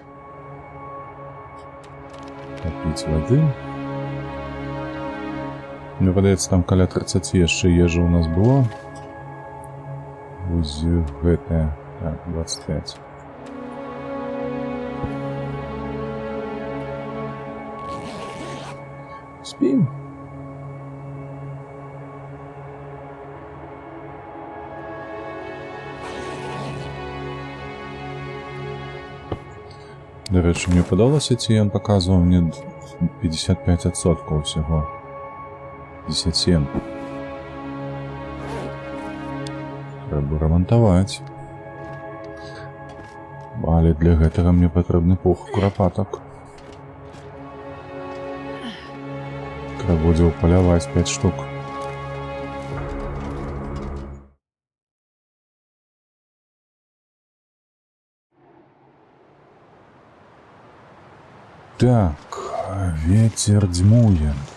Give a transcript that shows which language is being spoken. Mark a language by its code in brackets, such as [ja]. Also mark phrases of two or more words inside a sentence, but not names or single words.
[ru] Попить воды. [be] Мне падаецца, там каля 30 яшчэ ежы у нас было. Вось гэтая. Так, 25. Спім. [uk] До речі, мені подалося, ці ён показував мені 55% всього. 57. Треба ремонтувати. [be] Але для гэтага мне патрэбны пух курапатак. Трэба будзе ўпаляваць 5 штук. Так, ветер дзьмуе.